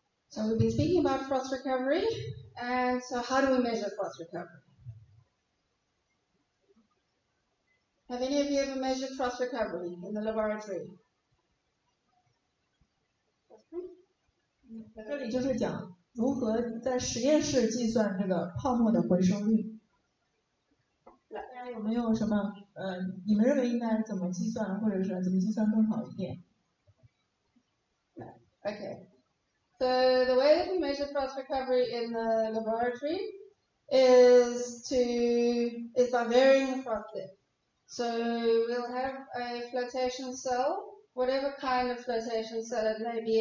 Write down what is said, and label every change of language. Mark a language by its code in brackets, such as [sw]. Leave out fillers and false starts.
[en] So we've been speaking about froth recovery, and so how do we measure froth recovery? Have any of you ever measured froth recovery in the laboratory? [zh] 这里就是讲如何在实验室计算这个泡沫的回收率。大家有没有什么你们认为应该怎么计算，或者是怎么计算更好一点？ [en] Okay. So the way that we measure froth recovery in the laboratory is by varying the froth depth. So we'll have a flotation cell, whatever kind of flotation cell it may be.